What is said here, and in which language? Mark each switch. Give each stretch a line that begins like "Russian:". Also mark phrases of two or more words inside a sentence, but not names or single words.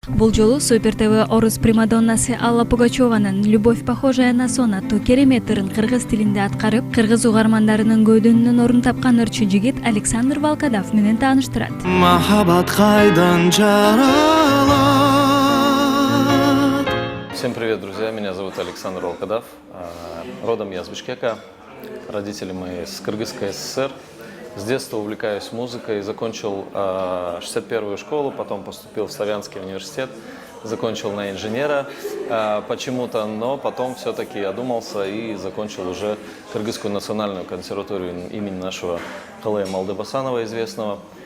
Kyrgyz: Бул жолу Супер ТВ орус примадоннасы Алла Пугачеванын «Любовь, похожая на сон» аттуу керемет ырын кыргыз тилинде аткарып, кыргыз угармандарынын көйдөнүнөн орун тапкан ырчы жигит Александр Волкодав менен тааныштырат. Махаббат кайдан жаралат.
Russian: Всем привет, друзья! Меня зовут Александр Волкодав. Родом я с Бишкека. Родители мои с Кыргызской ССР. С детства увлекаюсь музыкой. Закончил 61-ю школу, потом поступил в Славянский университет. Закончил на инженера почему-то, но потом все-таки одумался и закончил уже Кыргызскую национальную консерваторию имени нашего Калая Малдыбасанова известного.